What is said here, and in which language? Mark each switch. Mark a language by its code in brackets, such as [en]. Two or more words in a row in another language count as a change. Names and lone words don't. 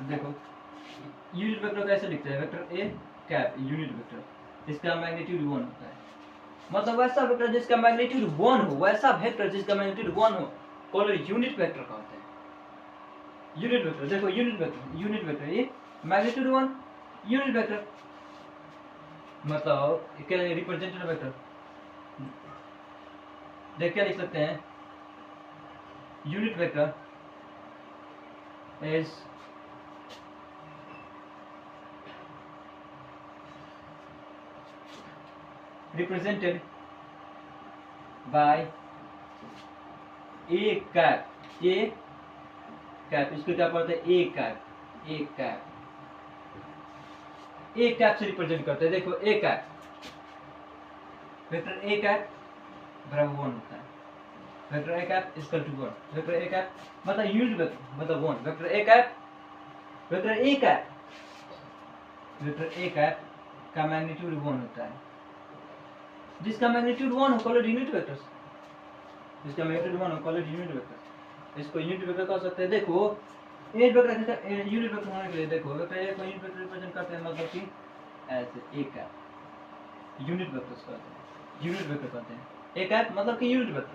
[hi] देखो [en] unit vector [hi] कैसे लिखते हैं, [en] vector a cap unit vector, [hi] इसका मैग्नीट्यूड 1 होता है, मतलब वैसा वेक्टर जिसका मैग्नीट्यूड 1 हो, वैसा वेक्टर जिसका मैग्नीट्यूड 1 हो, [en] call it unit vector [hi] कहते हैं। [en] unit vector [hi] देखो, [en] unit vector [hi] ये [en] magnitude 1 unit vector, [hi] मतलब क्या [en] representative vector. [hi] देख क्या लिख सकते हैं, [en] unit vector is represented by a cap, a cap, [hi] इसको क्या पढ़ते हैं, [en] a cap, a cap, a cap से रिप्रेजेंट [hi] करते हैं। [en] देखो a cap, vector a cap [hi] बराबर 1 होता है, [en] vector a cap equal to 1, vector a cap मतलब unit vector मतलब 1, vector a cap, vector a cap, vector a cap का magnitude 1 [hi] होता है, जिसका [en] मैग्नीट्यूड 1 हो, call it unit vector, जिसका मैग्नीट्यूड 1 हो, call it unit vector. [hi] इसको [en] unit vector [hi] कह सकते हैं। देखो [en] unit vector, unit vector [hi] होने के लिए देखो [en] vector a [hi] को [en] unit vector represent [hi] करते हैं, मतलब कि ऐसे [en] a cap, unit vectors [hi] कहते हैं, [en] unit vector [hi] कहते हैं, [en] a cap [hi] मतलब कि [en] unit vector.